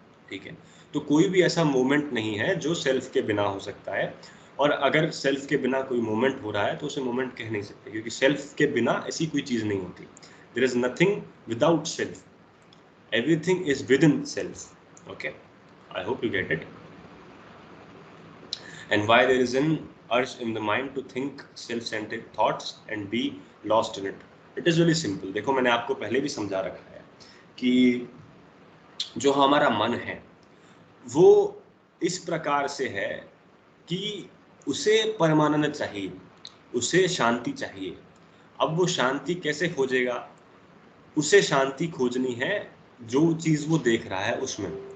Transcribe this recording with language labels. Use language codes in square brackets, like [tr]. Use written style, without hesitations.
[hi] ठीक है, तो कोई भी ऐसा मोमेंट नहीं है जो सेल्फ के बिना हो सकता है। और अगर सेल्फ के बिना कोई मोमेंट हो रहा है तो उसे मोमेंट कह नहीं सकते, क्योंकि सेल्फ के बिना ऐसी कोई चीज नहीं होती। [en] There is nothing without self, everything is within self. Okay, I hope you get it. And why there is an urge in the mind to think self-centered thoughts and be lost in it? It is really simple. [hi] देखो, मैंने आपको पहले भी समझा रखा है कि जो हमारा मन है वो इस प्रकार से है कि उसे परमानंद चाहिए, उसे शांति चाहिए। अब वो शांति कैसे खोजेगा? उसे शांति खोजनी है जो चीज़ वो देख रहा है उसमें।